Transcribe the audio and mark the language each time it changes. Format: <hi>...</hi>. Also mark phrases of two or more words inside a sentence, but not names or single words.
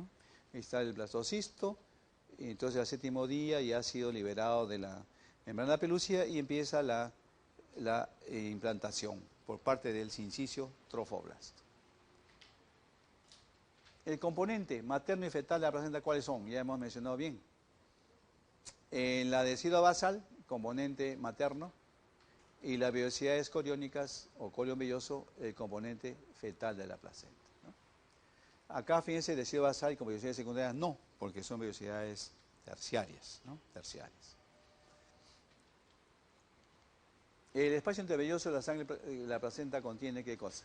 <es>Ahí está el blastocisto. Entonces al 7º día ya ha sido liberado de la membrana pelúcida y empieza la implantación por parte del sincicio trofoblasto. El componente materno y fetal de la placenta, ¿cuáles son? Ya hemos mencionado bien. En la decidua basal, componente materno, y las vellosidades coriónicas o corión velloso, el componente fetal de la placenta, ¿no? Acá fíjense, decidua basal y con vellosidades secundarias no, porque son vellosidades terciarias, ¿no? Terciarias. El espacio intervelloso de la sangre, la placenta contiene ¿qué cosa?</es>